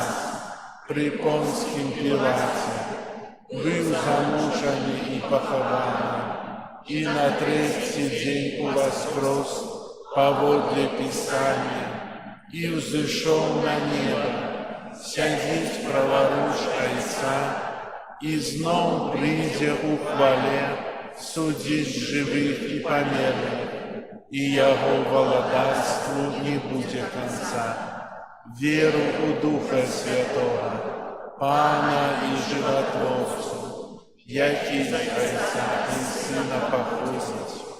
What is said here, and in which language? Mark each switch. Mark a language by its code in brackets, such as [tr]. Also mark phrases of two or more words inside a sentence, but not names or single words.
[be] пры Понскім Пілаце, быў замучаны і пахаваны, і на трэці дзень уваскрос паводле Пісання, і ўзышоў на неба, сядзіць праваруч Айца, і зноў прыйдзе ў хвале судзіць жывых і памерлых, і яго валадарству не будзе канца. [uk] веру у Духа Святого, Пана и Животворцу, який з Отця і Сина походить,